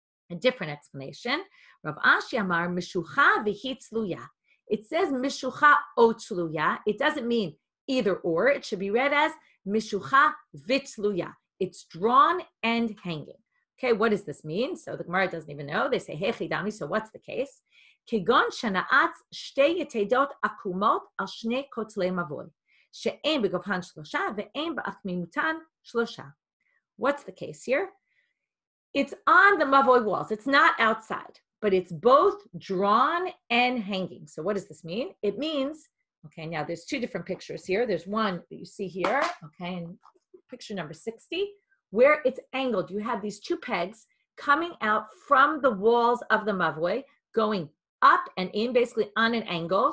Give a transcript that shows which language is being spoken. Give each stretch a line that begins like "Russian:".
English: A different explanation.
Aramaic: Rav Ashi Amar mishucha v'hi tzluya.
English: It says mishucha o tzluya. It doesn't mean either or. It should be read as mishucha v'tzluya. It's drawn and hanging. Okay, what does this mean? So the Gemara doesn't even know. They say,
Aramaic: hey chidami,
English: so what's the case?
Hebrew: כגון שנעץ שתי יתדות עקומות על שני כותלי מבוי, שאין בגובהן 3 ואין בעקמימותן 3.
English: What's the case here? It's on the mavoi walls. It's not outside, but it's both drawn and hanging. So what does this mean? It means, okay, now there's 2 different pictures here. There's one that you see here, okay, in picture number 60, where it's angled. You have these 2 pegs coming out from the walls of the mavoi, going up and in, basically on an angle.